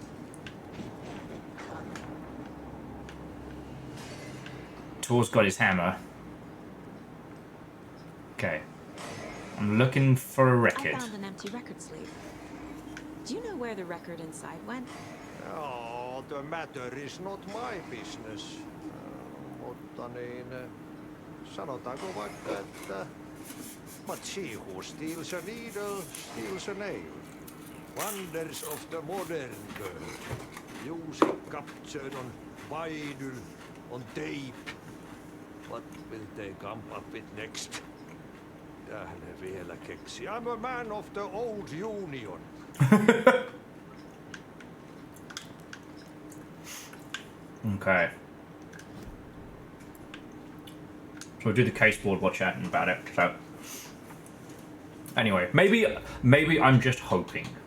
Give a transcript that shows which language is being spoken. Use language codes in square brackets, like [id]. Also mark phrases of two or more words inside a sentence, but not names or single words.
[en] Tor's got his hammer. Okay. I'm looking for a record. I found an empty record sleeve. Do you know where the record inside went? Oh, the matter is not my business. [fi] Mutta niin, sanotaanko vaikka, että [en] but she who steals a needle, steals a nail. Wonders of the modern girl. Music captured on vinyl, on tape. What will they come up with next? [fi] Ne vielä keksi. [en] I'm a man of the old union. Okay. So we'll do the case board while chatting about it. So anyway, maybe I'm just hoping.